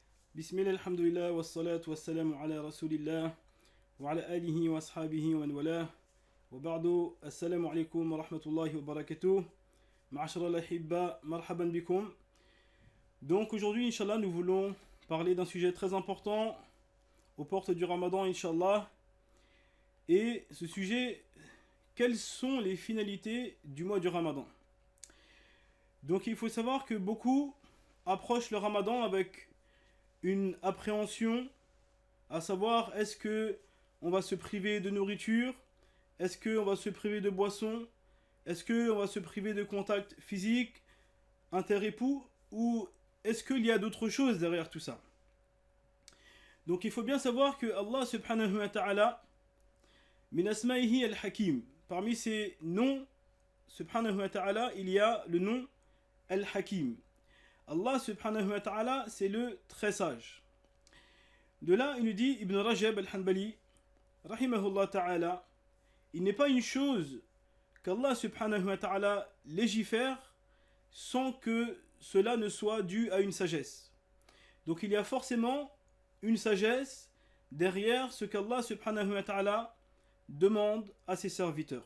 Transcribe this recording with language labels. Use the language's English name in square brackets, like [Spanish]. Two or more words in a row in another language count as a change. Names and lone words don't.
[Arabic] بسم الله الحمد لله والصلاة والسلام على رسول الله وعلى آله وأصحابه ومن والاه وبعد السلام عليكم ورحمة الله وبركاته معشر الأحبة مرحبا بكم. [French] Donc aujourd'hui, [Arabic] إن شاء الله, [French] nous voulons parler d'un sujet très important aux portes du Ramadan, [Arabic] إن شاء الله. [French] Et ce sujet, quelles sont les finalités du mois du Ramadan? Donc il faut savoir que beaucoup approchent le Ramadan avec une appréhension, à savoir est-ce que on va se priver de nourriture, est-ce qu'on va se priver de boissons, est-ce qu'on va se priver de contact physique, interépoux, ou est-ce qu'il y a d'autres choses derrière tout ça? Donc il faut bien savoir que Allah [Arabic] سبحانه وتعالى, من أسمائه الحكيم, [French] parmi ses noms [Arabic] سبحانه وتعالى, [French] il y a le nom al-hakim. [Arabic] الله سبحانه وتعالى, [French] c'est le très sage. De là, il nous dit, Ibn Rajab al-Hanbali, [Arabic] رحمه الله تعالى, [French] il n'est pas une chose qu'Allah [Arabic] سبحانه وتعالى [French] légifère sans que cela ne soit dû à une sagesse. Donc il y a forcément une sagesse derrière ce qu'Allah [Arabic] سبحانه وتعالى [French] demande à ses serviteurs.